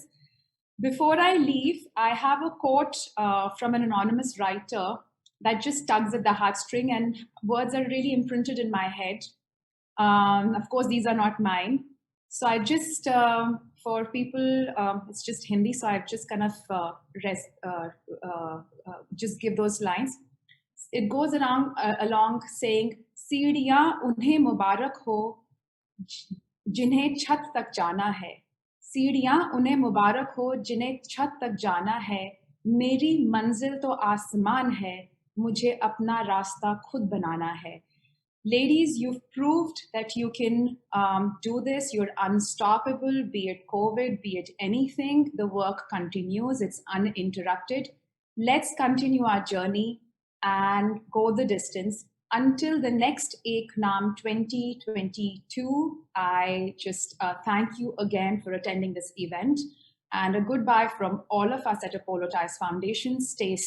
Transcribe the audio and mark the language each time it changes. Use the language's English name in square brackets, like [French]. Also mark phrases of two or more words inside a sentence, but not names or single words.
[English] Before I leave, I have a quote from an anonymous writer that just tugs at the heartstring, and words are really imprinted in my head. Of course, these are not mine. So I just, for people, it's just Hindi, so I've just kind of just give those lines. It goes along saying, [Hindi] "सीढ़ियां उन्हें मुबारक हो, जिन्हें छत तक जाना है. सीढ़ियां उन्हें मुबारक हो जिन्हें छत तक जाना है, मेरी मंजिल तो आसमान है, मुझे अपना रास्ता खुद बनाना है." [English] Ladies, you've proved that you can do this. You're unstoppable, be it COVID, be it anything. The work continues, it's uninterrupted. Let's continue our journey and go the distance. Until the next Ek Naam 2022, I just thank you again for attending this event, and a goodbye from all of us at Apollo Tyres Foundation.